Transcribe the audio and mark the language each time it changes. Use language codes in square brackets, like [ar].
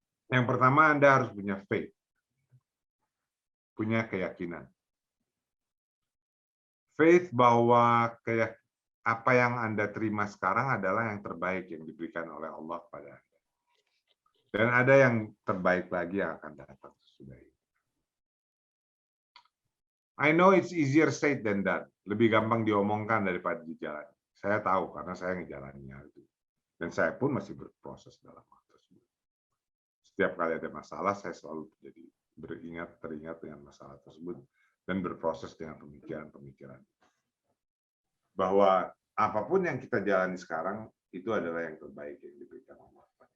[id] Yang pertama, Anda harus punya faith. Punya keyakinan. Faith bahwa apa yang Anda terima sekarang adalah yang terbaik yang diberikan oleh Allah kepada Anda. Dan ada yang terbaik lagi yang akan datang sesudah ini. [en] I know it's easier said than done. [id] Lebih gampang diomongkan daripada dijalani. Saya tahu karena saya ngejalaninnya itu. Dan saya pun masih berproses dalam hal tersebut. Setiap kali ada masalah, saya selalu teringat dengan masalah tersebut dan berproses dengan pemikiran-pemikiran. Bahwa apapun yang kita jalani sekarang itu adalah yang terbaik yang diberikan Allah.